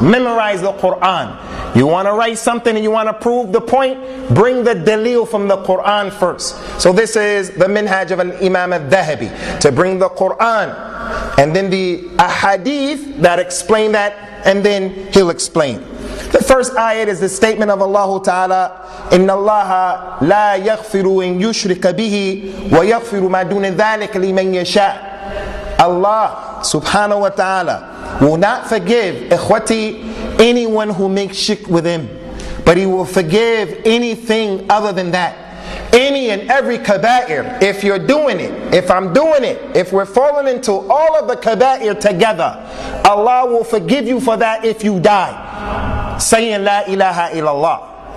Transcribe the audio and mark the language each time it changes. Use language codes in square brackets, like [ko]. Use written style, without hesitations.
[en] Memorize the Quran. You want to write something and you want to prove the point, bring the dalil from the Quran first. So this is the minhaj of Al-Imam Al-Dhahabi, to bring the Quran and then the ahadith that explain that, and then he'll explain. The first ayat is the statement of Allah Ta'ala, [ar] إِنَّ اللَّهَ لَا يَغْفِرُ إِن يُشْرِكَ بِهِ وَيَغْفِرُ مَا دُونَ ذَلِكَ لِمَنْ يَشَاءُ. [en] Allah subhanahu wa ta'ala will not forgive, ikhwati, anyone who makes shirk with Him, but He will forgive anything other than that. Any and every kaba'ir, if you're doing it, if I'm doing it, if we're falling into all of the kaba'ir together, Allah will forgive you for that if you die saying la ilaha illallah.